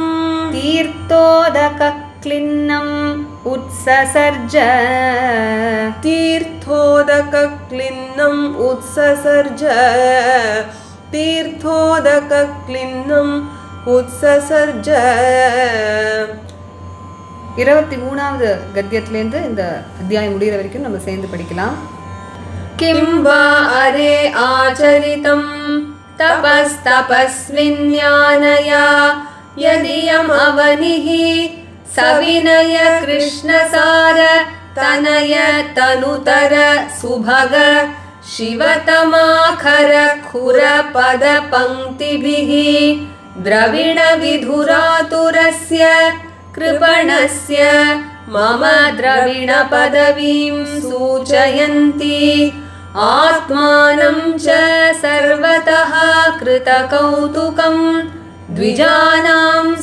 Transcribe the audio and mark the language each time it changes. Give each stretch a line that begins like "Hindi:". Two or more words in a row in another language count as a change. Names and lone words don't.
Sanskrit: तीर्थोदकक्लिन्नम् उत्ससर्ज तीर्थोदकक्लिन्नम् उत्ससर्ज तीर्थोदकक्लिन्नम् उत्ससर्ज
Tamil: 23வது கத்தியத்திலேருந்து இந்த அத்தியாயம் முடிகிற வரைக்கும் நம்ம சேர்ந்து படிக்கலாம்.
Sanskrit: किं वा अरे आचरितं तपस्तपस्विन्यानया यदियम् अवनिः सविनय कृष्णसार तनय तनुतर सुभग शिवतमाखर खुर पद पंक्तिभिः द्रविण विधुरातुरस्य कृपणस्य मम द्रविण पदवीं सूचयन्ति आत्मानं च सर्वतः कृतकौतुकम् द्विजानां